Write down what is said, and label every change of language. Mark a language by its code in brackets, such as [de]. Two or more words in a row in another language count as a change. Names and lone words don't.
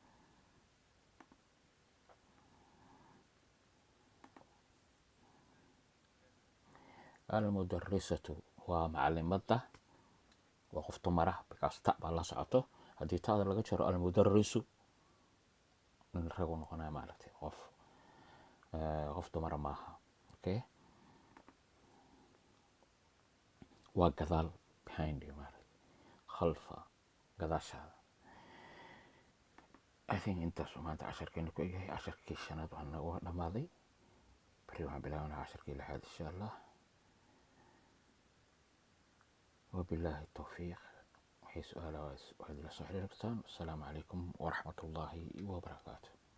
[so] almudarisatu waa macalimada, waa qof dumara, bikaas ta baa la socoto. haddii taada laga jaro almudarisu, nin ragu noqonaya maaragtay, qof dumara maaha. okay, waa gadaal, [en] behind you [so] maaragtay, khalfa, gadaashaada. [en] I think [so] intaas maanta casharkeenu ku egyahay. casharkii shanaad waxaa nagu dhamaaday. bari waxaan bilaabanaa casharkii 6aad [ar] إن شاء الله. وبالله التوفيق. [so] waxay su-aalaha waad ila soo xiriiri kartaan. [ar] والسلام عليكم ورحمة الله وبركاته.